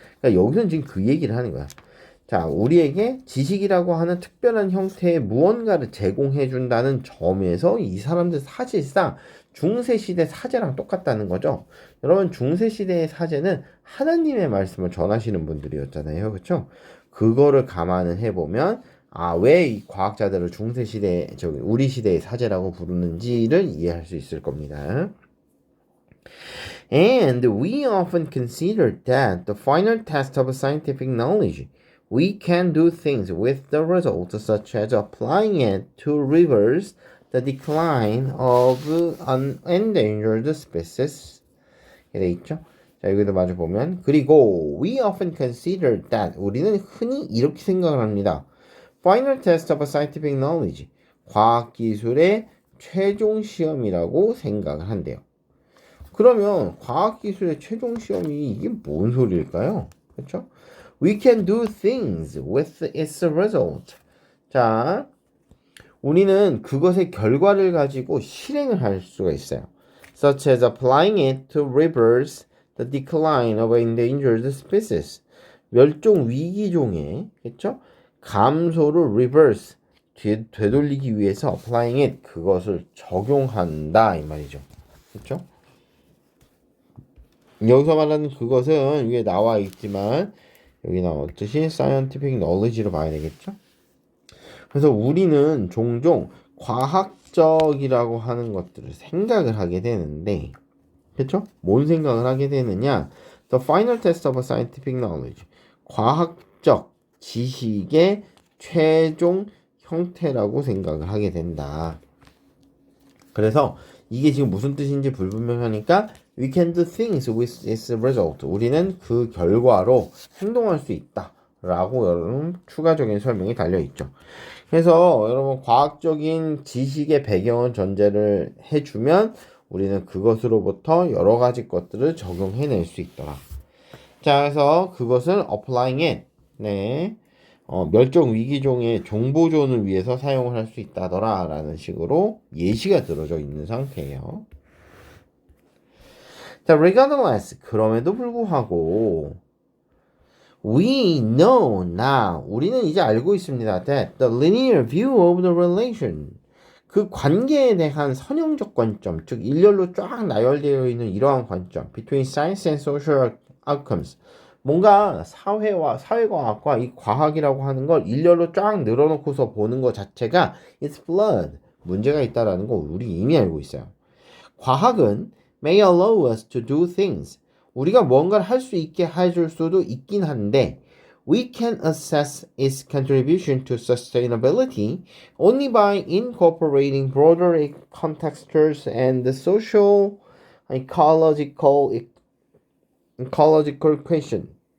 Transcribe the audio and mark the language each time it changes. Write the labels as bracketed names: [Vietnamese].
[Korean] 그러니까 여기서는 지금 그 얘기를 하는 거야. 자, 우리에게 지식이라고 하는 특별한 형태의 무언가를 제공해 준다는 점에서 이 사람들 사실상 중세시대 사제랑 똑같다는 거죠. 여러분 중세시대의 사제는 하나님의 말씀을 전하시는 분들이었잖아요. 그렇죠? 그거를 감안을 해보면 왜 이 과학자들을 중세시대 우리 시대의 사제라고 부르는지를 이해할 수 있을 겁니다. [English] And we often consider that the final test of scientific knowledge we can do things with the result such as applying it to reverse the decline of an endangered species. [Korean] 돼 있죠? 자, 여기도 마저 보면 그리고 [English] we often consider that [Korean] 우리는 흔히 이렇게 생각을 합니다. [English] Final test of scientific knowledge [Korean] 과학기술의 최종 시험이라고 생각을 한대요. 그러면 과학기술의 최종 시험이 이게 뭔 소리일까요? 그렇죠? [English] We can do things with its result. [Korean] 자, 우리는 그것의 결과를 가지고 실행을 할 수가 있어요. [English] Such as applying it to reverse the decline of endangered species. [Korean] 멸종 위기종의 그렇죠? 감소를 reverse 되돌리기 위해서 [English] applying it [Korean] 그것을 적용한다 이 말이죠. 그렇죠? 여기서 말하는 그것은 위에 나와 있지만 여기 나왔듯이 scientific knowledge로 봐야 되겠죠? 그래서 우리는 종종 과학적이라고 하는 것들을 생각을 하게 되는데 그렇죠? 뭔 생각을 하게 되느냐? [English] The final test of scientific knowledge [Korean] 과학적 지식의 최종 형태라고 생각을 하게 된다. 그래서 이게 지금 무슨 뜻인지 불분명하니까 [English] we can do things with its result. [Korean] 우리는 그 결과로 행동할 수 있다. 라고 여러분 추가적인 설명이 달려있죠. 그래서 여러분 과학적인 지식의 배경을 전제를 해주면 우리는 그것으로부터 여러 가지 것들을 적용해낼 수 있더라. 자, 그래서 그것을 [English] applying it. [Korean] 멸종 위기종의 정보존을 위해서 사용을 할 수 있다더라 라는 식으로 예시가 들어져 있는 상태예요. 자, regardless 그럼에도 불구하고 [English] we know now [Korean] 우리는 이제 알고 있습니다. [English] that the linear view of the relation [Korean] 그 관계에 대한 선형적 관점 즉 일렬로 쫙 나열되어 있는 이러한 관점 [English] between science and social outcomes [Korean] 뭔가 사회과학과 이 과학이라고 하는 걸 일렬로 쫙 늘어놓고서 보는 것 자체가 [English] it's flawed. [Korean] 문제가 있다라는 거 우리 이미 알고 있어요. [English] 과학은 may allow us to do things. [Korean] 우리가 뭔가를 할 수 있게 해줄 수도 있긴 한데 [English] we can assess its contribution to sustainability only by incorporating broader contexts and the social, ecological question.